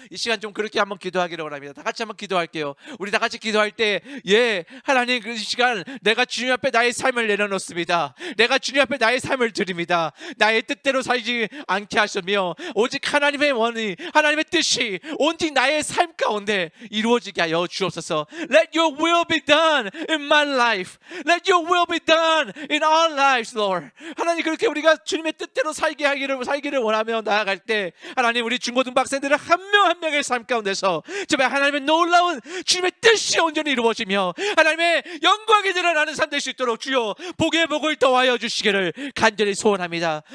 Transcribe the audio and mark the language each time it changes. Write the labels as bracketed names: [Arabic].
[Korean] 이 시간 좀 그렇게 한번 기도하기를 원합니다. 다 같이 한번 기도할게요. 우리 다 같이 기도할 때, 예, 하나님, 그 시간 내가 주님 앞에 나의 삶을 내려놓습니다. 내가 주님 앞에 나의 삶을 드립니다. 나의 뜻대로 살지 않게 하시며 오직 하나님의 원이, 하나님의 뜻이 온직 나의 삶 가운데 이루어지게 하여 주옵소서. [English] Let your will be done in my life. Let your will be done in our lives, Lord. [Korean] 하나님, 그렇게 우리가 주님의 뜻대로 살기를 원하며 나아갈 때, 하나님, 우리 중고등학생들은 한 명 한 명의 삶 가운데서 정말 하나님의 놀라운 주님의 뜻이 온전히 이루어지며 하나님의 영광이 드러나는 삶 될 수 있도록 주여 복의 복을 더하여 주시기를 간절히 소원합니다.